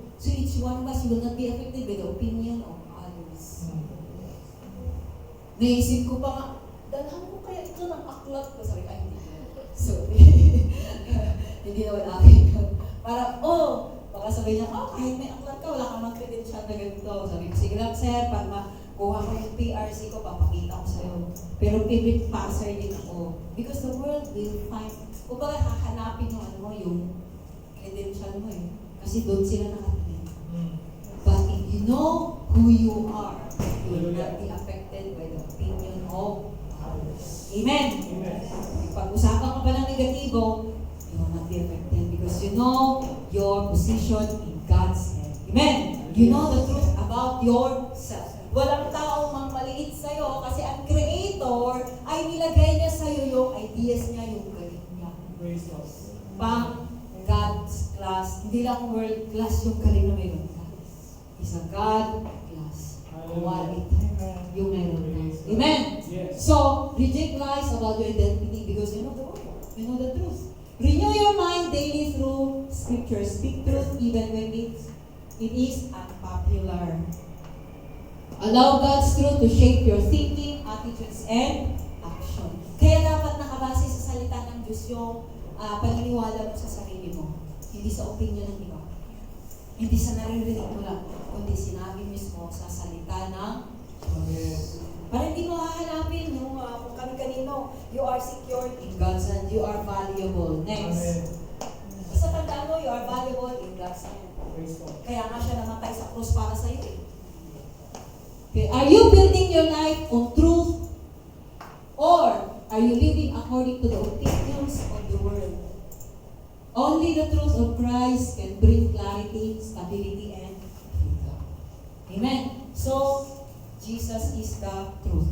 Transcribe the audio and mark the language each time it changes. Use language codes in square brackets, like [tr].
[en] So, each one of us will not be affected by the opinion of others. [tl] Naisip ko pa nga, dalhan ko kaya ito ng aklat ko. Sabi ko, ay, hindi. Sorry. Hindi naman akin. Para, baka sabihin niya, kahit may aklat ka, wala kang mag-credential na ganito. Sabi ko, sige lang, sir, pag makuha ko yung PRC ko, papakita ko sa'yo. Pero favorite passer din ako. [en] Because the world will find, [tl] kung baga hahanapin yung credential mo eh. Kasi doon sila nakatingin. [en] But if you know who you are, you will not be affected by the opinion of others. Amen? Amen. [tl] Pag-usapan ka pa ng negatibo, [en] you will not be affected because you know your position in God's hand. Amen? You know the truth about yourself. [tl] Walang taong maliit sa'yo kasi ang Creator ay nilagay niya sa'yo yung ideas niya, yung galing niya. [en] Praise God. [tl] Pang God's class, hindi lang world class yung galing na mayroon ka. [en] It's a God class. Quality [tl] yung mayroon ka. [en] Amen? Yes. So, reject lies about your identity because you know the word. You know the truth. Renew your mind daily through scripture. Speak truth even when it is unpopular. Allow God's truth to shape your thinking, attitudes, and action. [tl] Kaya dapat nakabase sa salita ng Diyos yung paniniwala mo sa sarili mo. Hindi sa opinion ng iba. Hindi sa naririnig mo lang, kundi sinabi mismo sa salita ng Diyos. Para hindi mo hahanapin yung kung kanino, [en] you are secured in God's hand. You are valuable. Next. Amen. [tl] Basta tandaan mo, [en] you are valuable in God's hand. Praise God. [tl] Kaya nga siya namatay sa krus para sa iyo. [en] Okay. Are you building your life on truth? Or are you living according to the opinions of the world? Only the truth of Christ can bring clarity, stability, and freedom. Amen. So, Jesus is the truth.